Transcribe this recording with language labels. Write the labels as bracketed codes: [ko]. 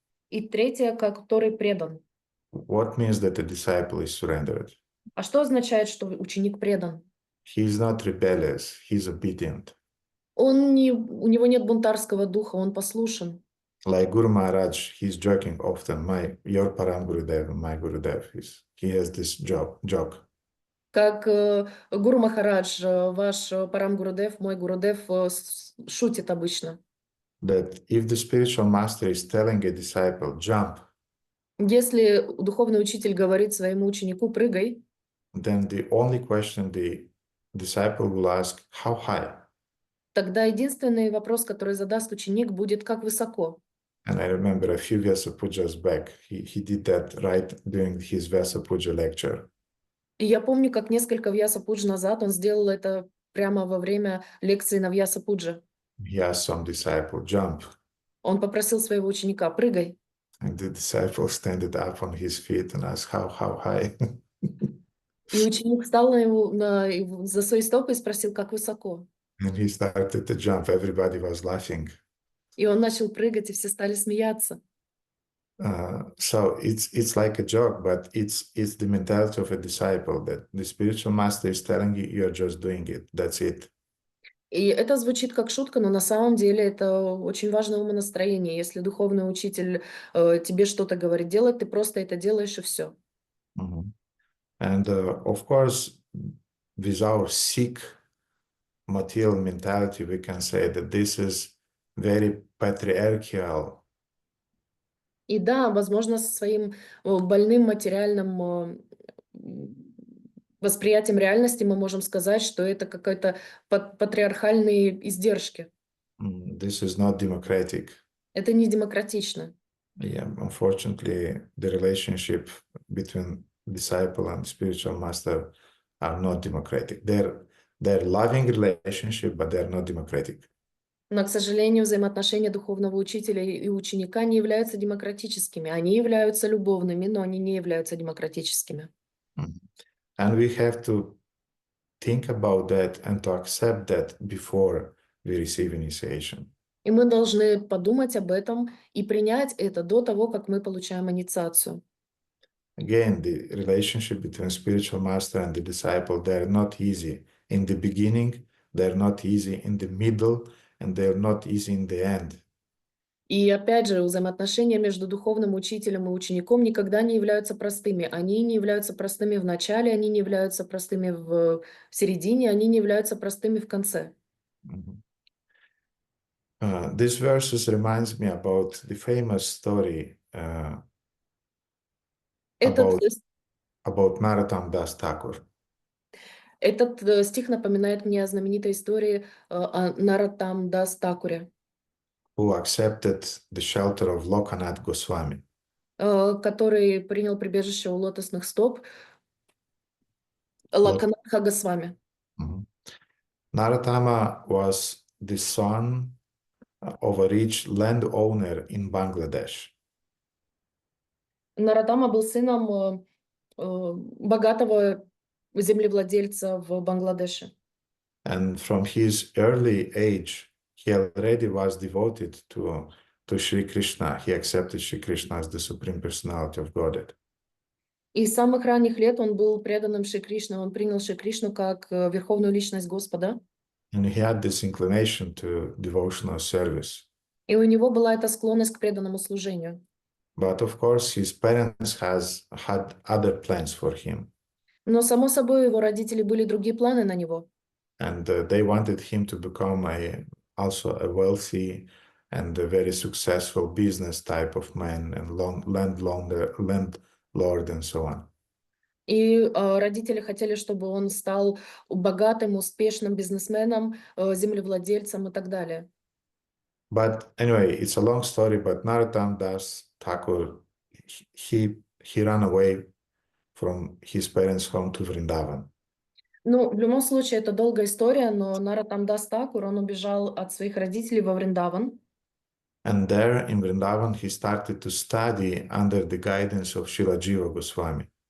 [ru] И третье, который предан. [en] What means that the disciple is surrendered? [ru] А что означает, что ученик предан? [en] He is not rebellious, he is obedient. [ru] У него нет бунтарского духа, он послушен. [en] Like Guru Maharaj, he's joking often. Your Param Gurudev, my Gurudev, he has this joke. [ru] Как Гуру Махарадж, ваш Парам Гурудев, мой Гурудев, шутит обычно. [en] That if the spiritual master is telling a disciple, jump, [ru] если духовный учитель говорит своему ученику, прыгай, [en] then the only question the disciple will ask, how high? [ru] Тогда единственный вопрос, который задаст ученик, будет, как высоко. [en] And I remember a few Vyasa Pujas back, he did that right during his Vyasa Puja lecture. [ru] И я помню, как несколько Вьяса Пудж назад он сделал это прямо во время лекции на Вьяса Пуджа. [en] He asked some disciple, jump. [ru] Он попросил своего ученика, прыгай. [en] And the disciple standed up on his feet and asked, how high? [ru] И ученик встал за свои стопы и спросил, как высоко. [en] And he started to jump. Everybody was laughing. [ru] И он начал прыгать, и все стали смеяться. [en] So it's like a joke, but it's the mentality of a disciple that the spiritual master is telling you, you're just doing it. That's it. [ru] И это звучит как шутка, но на самом деле это очень важное умонастроение. Если духовный учитель тебе что-то говорит делать, ты просто это делаешь и все. [en] And of course, with our sick material mentality, we can say that this is very patriarchal. [ru] И да, возможно, со своим больным материальным восприятием реальности мы можем сказать, что это какие-то патриархальные издержки. [en] This is not democratic. [ru] Это не демократично. [en] Yeah, unfortunately, the relationship between disciple and spiritual master are not democratic. They're loving relationship, but they're not democratic. [ru] Но, к сожалению, взаимоотношения духовного учителя и ученика не являются демократическими. Они являются любовными, но они не являются демократическими. [en] And we have to think about that and to accept that before we receive initiation. [ru] И мы должны подумать об этом и принять это до того, как мы получаем инициацию. [en] Again, the relationship between spiritual master and the disciple, they're not easy. In the beginning, they're not easy in the middle, and they're not easy in the end. [ru] И опять же, взаимоотношения между духовным учителем и учеником никогда не являются простыми. Они не являются простыми в начале, они не являются простыми в середине, они не являются простыми в конце. [en] This verses reminds me about the famous story [ru] Этот [en] Narottam Das Thakur, [ru] стих напоминает мне о знаменитой истории о Нароттам Дас Такуре, [en] who accepted the shelter of Lokanath Goswami. [ru] который принял прибежище у лотосных стоп Локанатха Госвами. [en] Narottama was the son of a rich landowner in Bangladesh. [ru] Нароттама был сыном богатого землевладельца в Бангладеше. [en] And from his early age, he already was devoted to Sri Krishna. He accepted Sri Krishna as the Supreme Personality of Godhead. [ru] И с самых ранних лет он был преданным Шри Кришне, он принял Шри Кришну как верховную личность Господа. [en] And he had this inclination to devotional service. [ru] И у него была эта склонность к преданному служению. [en] But of course, his parents had other plans for him. [ru] Но, само собой, у его родителей были другие планы на него. [en] And they wanted him to become also a wealthy and a very successful business type of man and landlord and so on. [ru] И родители хотели, чтобы он стал богатым, успешным бизнесменом, землевладельцем и так далее. [en] But anyway, it's a long story, but Narottam Das Thakur, he ran away from his parents' home to Vrindavan. [ru] Ну, в любом случае, это долгая история, но Нароттам Дас Такур, он убежал от своих родителей во Вриндаван. [en] And there in Vrindavan, he started to study under the guidance of Srila Jiva Goswami.